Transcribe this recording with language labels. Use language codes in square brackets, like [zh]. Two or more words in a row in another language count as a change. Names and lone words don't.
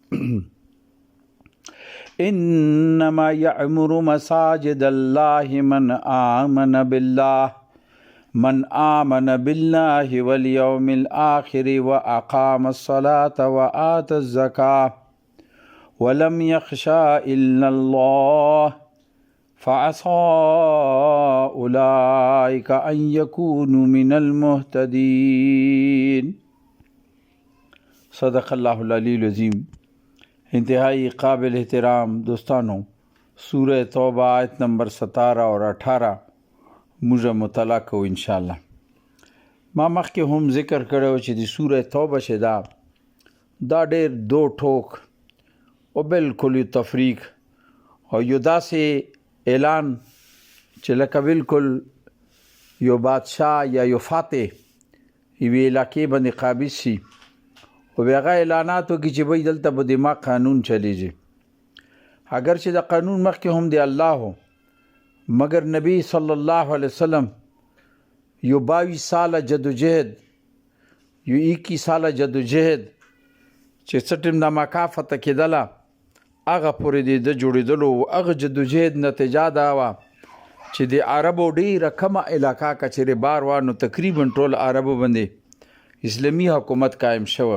[ar] إنما يعمر مساجد الله من آمن بالله واليوم الآخر وأقام الصلاة وآتى الزكاة ولم يخشى إلا الله فعسى أولئك أن يكونوا من المهتدين. صدق اللہ العلی العظیم. [ur] انتہائی قابل احترام [ps] دوستانو، سورہ توبہ آیت نمبر 17 اور 18 موږ مطالعه کوو انشاءالله. ما مخکې هم ذکر کړی چې د سورہ توبه چې دا ډېر دو ټوک او بالکل یو تفریق او یو داسې اعلان چې لکه بالکل یو بادشاه یا یو فاتح یوې علاقې باندې قابض شي او بیا هغه اعلانات وکړي چې بھئی دلته به د ما قانون چلیږي. اگر چې د قانون مخکې هم د الله ہو، مگر نبی صلی الله علیه وسلم یو 22 ساله جدوجہد، یو 21 ساله جدوجہد چې څه ټیم د مکه فتح کېدله هغه پورې د جوړېدلو هغه جدوجہد نتیجه دا وه چې د عربو ډېره کمه علاقه که چېرې بار وه نو تقریبا ټول عربو باندې اسلامي حکومت قائم شوه.